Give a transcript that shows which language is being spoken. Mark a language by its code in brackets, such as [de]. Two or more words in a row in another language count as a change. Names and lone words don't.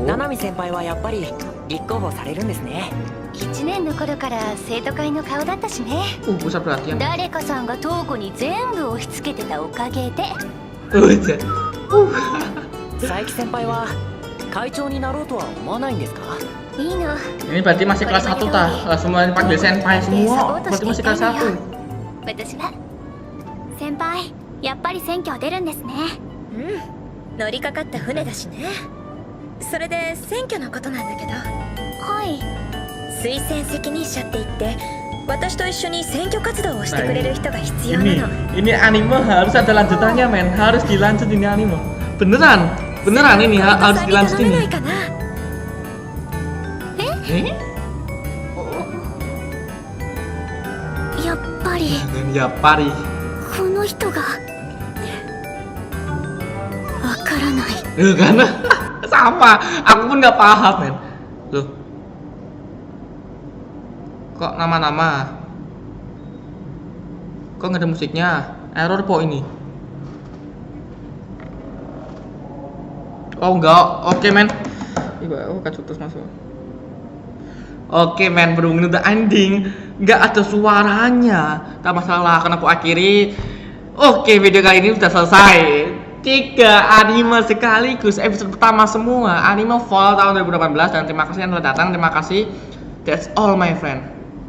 [ja] 七海先輩はやっぱり立候補されるんですね。 1年の頃から生徒会の顔だったしね [id] Pusat perhatian. [ja] 誰かさんが東子に全部押し付けてたおかげで [id] Udah. [ja] 佐伯先輩は会長になろうとは思わないんですか。いいの [id] Ini berarti masih kelas 1 tah. Semua dipanggil senpai semua. Berarti masih kelas 1. [ja] 私は先輩やっぱり選挙出るんですねうん乗りかかった船だしねそれで選挙のことなんだけどはい推薦責任者って言って私と一緒に選挙活動をしてくれる人が必要な [id] Ini [ja] の [id] ini anime harus ada lanjutannya men. Harus dilanjut ini anime. Beneran. Beneran ini harus [ja] 小糸さんに [id] dilanjut [ja] 頼めない [id] ini. [ja] かな [id] Eh? [ja] やっぱり [id] Ya pari. [ja] この人がわからない [id] Karena sama. Aku pun nggak paham men. Loh. Kok nama-nama? Kok nggak ada musiknya? Error po ini. Oh enggak, oke men. Iba, oh kacut terus masuk. Oke men, berhubung udah ending, nggak ada suaranya. Tak masalah, akan aku akhiri. Oke, video kali ini udah selesai. 3 anime sekaligus, episode pertama semua. Anime Fall tahun 2018. Dan terima kasih yang telah datang. Terima kasih. [en] That's all my friend.